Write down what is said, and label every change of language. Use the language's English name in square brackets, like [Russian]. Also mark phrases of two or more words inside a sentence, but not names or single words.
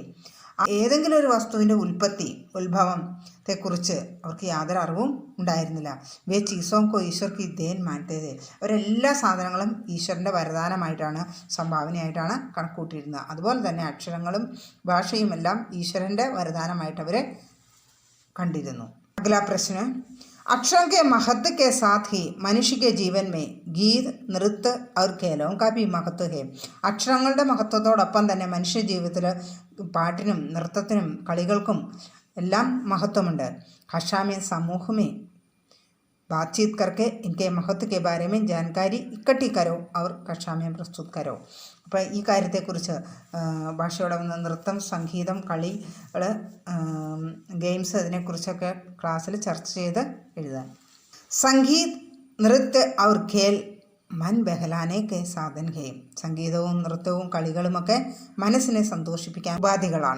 [Malayalam] ഏതെങ്കിലും ഒരു വസ്തുവിൻ്റെ ഉത്ഭവത്തെക്കുറിച്ച് അവർക്ക് യാതൊരു അറിവും ഉണ്ടായിരുന്നില്ല. [Hindi] वे चीज़ों को ईश्वर की देन मानते. [Malayalam] അവരെല്ലാ സാധനങ്ങളും ഈശ്വരൻ്റെ വരദാനമായിട്ടാണ്, സംഭാവനയായിട്ടാണ് കണക്കൂട്ടിയിരുന്നത്. അതുപോലെ തന്നെ അക്ഷരങ്ങളും ഭാഷയുമെല്ലാം ഈശ്വരൻ്റെ വരദാനമായിട്ട് അവർ കണ്ടിരുന്നു. [Hindi] अगला प्रश्न, अक्षरों के महत्व के साथ ही मनुष्य के जीवन में गीत, नृत्य और खेलों का भी महत्व है. [Malayalam] അക്ഷരങ്ങളുടെ മഹത്വത്തോടൊപ്പം തന്നെ മനുഷ്യ ജീവിതത്തിൽ പാട്ടിനും നൃത്തത്തിനും കളികൾക്കും എല്ലാം മഹത്വമുണ്ട്. [Hindi] भाषा में समूह में बातचीत करके इनके महत्व के बारे में जानकारी इकट्ठी करो और कक्षा में प्रस्तुत करो. [Malayalam] അപ്പോൾ ഈ കാര്യത്തെക്കുറിച്ച് ഭാഷയുടെ നൃത്തം, സംഗീതം, കളികൾ, ഗെയിംസ് ഇതിനെക്കുറിച്ചൊക്കെ ക്ലാസ്സിൽ ചർച്ച ചെയ്ത് എഴുതാൻ. [Hindi] संगीत, नृत्य और खेल मन बहलाने के साधन हैं. [Malayalam] സംഗീതവും നൃത്തവും കളികളുമൊക്കെ മനസ്സിനെ സന്തോഷിപ്പിക്കാൻ ഉപാധികളാണ്.